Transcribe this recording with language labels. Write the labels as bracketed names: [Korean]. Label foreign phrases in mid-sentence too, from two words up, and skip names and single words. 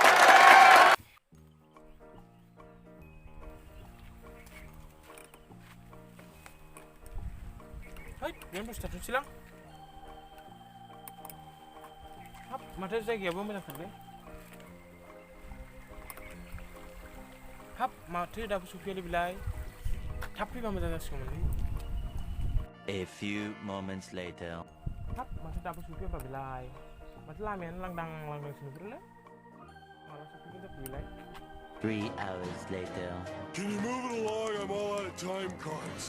[Bodo] बेयावनो दसे थाथ'नोसैलां। हाब माथो जायगायाबो मोजांथारलै। हाब माथो दाबो सफैयालै बेलाय? थाब फैबा मोजां जासिगौमोनलै। [English] A few moments later. [Bodo] हाब माथो दाबो सफैयाब्रा बेलाय? माथो लामायानो लांदांसो नुहुरोलै। माला सफैगोन जाखो बेलाय? [English] 3 hours later. Can you move it along? I'm all out of time cards.